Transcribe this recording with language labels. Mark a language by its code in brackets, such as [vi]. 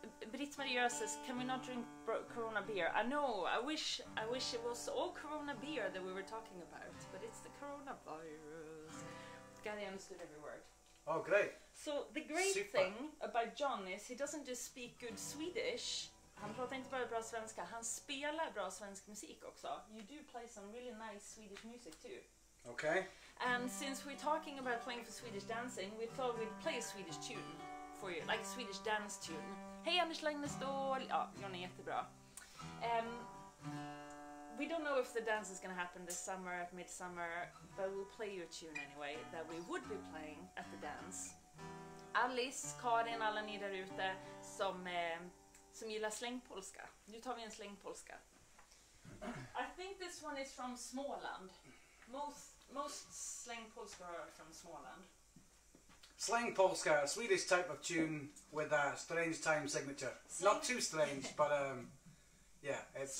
[en] Britt-Marie says, can we not drink Corona beer? I know. I wish it was all Corona beer that we were talking about, but it's the coronavirus. Gary understood every word. Oh, great. So the great thing about John is he doesn't just speak good Swedish. [sv] Han pratar inte bara bra svenska, han spelar bra svensk musik också. [en] You do play some really nice Swedish music too. Okay. And since we're talking about playing for Swedish dancing, we thought we'd play a Swedish tune for you, like a Swedish dance tune. [sv] Hej Anders Lagnestål! Ja, John är jättebra. [en] We don't know if the dance is going to happen this summer at midsummer, but we'll play you a tune anyway that we would be playing at the dance. [sv] Alice, Karin, alla ni där ute som gillar slängpolska. Nu tar vi en slängpolska. [en] I think this one is from Småland. Most Slängpolska are from Småland. Slängpolska, a Swedish type of tune with a strange time signature. Not too strange, but yeah, it's